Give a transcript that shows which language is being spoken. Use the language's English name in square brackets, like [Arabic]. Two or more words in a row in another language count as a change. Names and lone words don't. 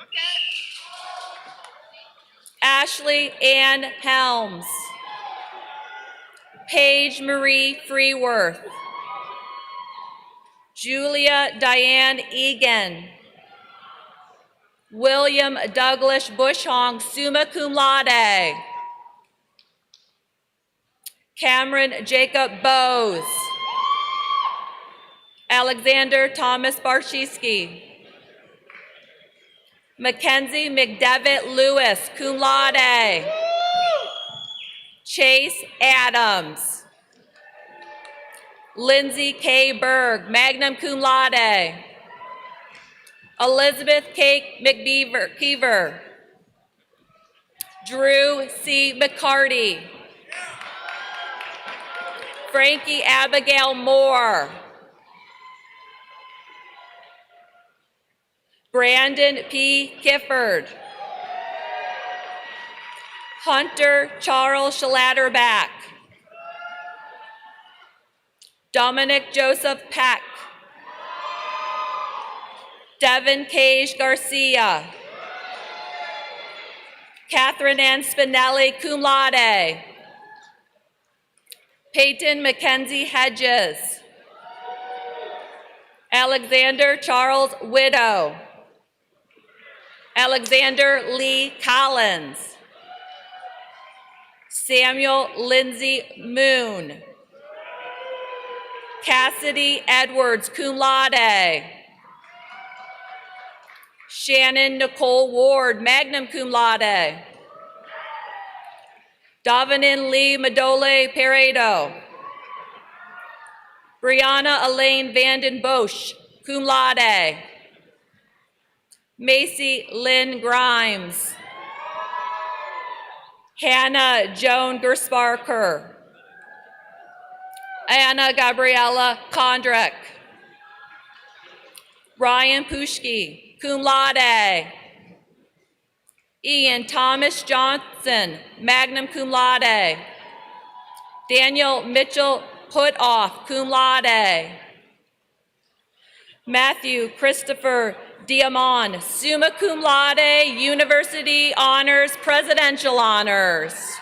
[English] Ashley Ann Helms. Paige Marie Freeworth. Julia Diane Egan. William Douglas Bushong, [Latin] summa cum laude. [English] Cameron Jacob Bowes. Alexander Thomas Barshewski. Mackenzie McDevitt Lewis, [Latin] cum laude. [English] Chase Adams. Lindsay K. Berg, [Latin] magna cum laude. [English] Elizabeth K. McKeever. Drew C. McCarty. Frankie Abigail Moore. Brandon P. Kifford. Hunter Charles Schlatterback. Dominic Joseph Peck. Devin Cage Garcia. Catherine Ann Spinelli, [Latin] cum laude. [English] Peyton Mackenzie Hedges. Alexander Charles Widow. Alexander Lee Collins. Samuel Lindsay Moon. Cassidy Edwards, [Latin] cum laude. [English] Shannon Nicole Ward, [Latin] magna cum laude. [English] Davanin Lee Madole Peredo. Brianna Elaine Vanden Bosch, [Latin] cum laude. [English] Macy Lynn Grimes. Hannah Joan Gersparker. Anna Gabriella Kondrick. Ryan Pushki, [Latin] cum laude. [English] Ian Thomas Johnson, [Latin] magna cum laude. [English] Daniel Mitchell Putoff, [Latin] cum laude. [English] Matthew Christopher Diamond, [Latin] summa cum laude, [English] University Honors, Presidential Honors.